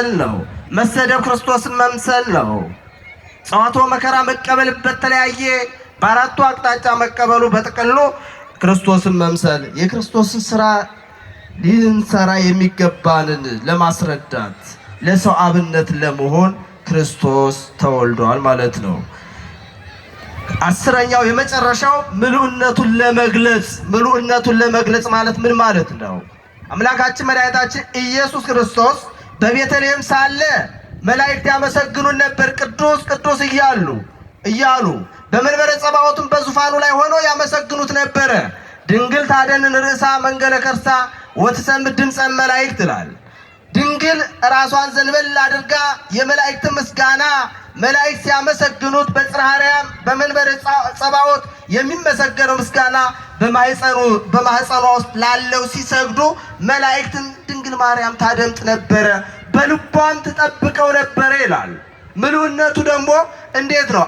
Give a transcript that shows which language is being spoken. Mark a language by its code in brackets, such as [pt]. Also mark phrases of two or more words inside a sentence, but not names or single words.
[am] ነው። መሰደብ ክርስቶስን መምሰል ነው። ጸዋቶ መከራ መቀበል በተለያየ በአራቱ አቅጣጫ መቀበሉ በጥቅሉ ክርስቶስን መምሰል የክርስቶስን ስራ ልንሰራ የሚገባንን ለማስረዳት ለሰው አብነት ለመሆን ክርስቶስ ተወልዷል ማለት ነው። አስረኛው የመጨረሻው ምሉዕነቱን ለመግለጽ ማለት ምን ማለት ነው? አምላካችን መድኃኒታችን ኢየሱስ ክርስቶስ በቤተልሔም ሳለ መላእክት ያመሰግኑን ነበር ቅዱስ ቅዱስ እያሉ በመንበረ ጸባዖቱም በዙፋኑ ላይ ሆኖ ያመሰግኑት ነበረ። [gez] ድንግል ታደንን ርእሳ መንገለ ከርሳ ወትሰምዕ ድምፀ መላእክት [am] ይላል። ድንግል ራሷን ዘንበል አድርጋ የመላእክት ምስጋና መላእክት ሲያመሰግኑት በጽርሐ አርያም በመንበረ ጸባዖት የሚመሰገነው ምስጋና በማህፀኗ ውስጥ ላለው ሲሰግዱ መላእክትን ድንግል ማርያም ታደምጥ ነበረ፣ በልቧም ትጠብቀው ነበረ ይላል። ምሉዕነቱ ደግሞ እንዴት ነው?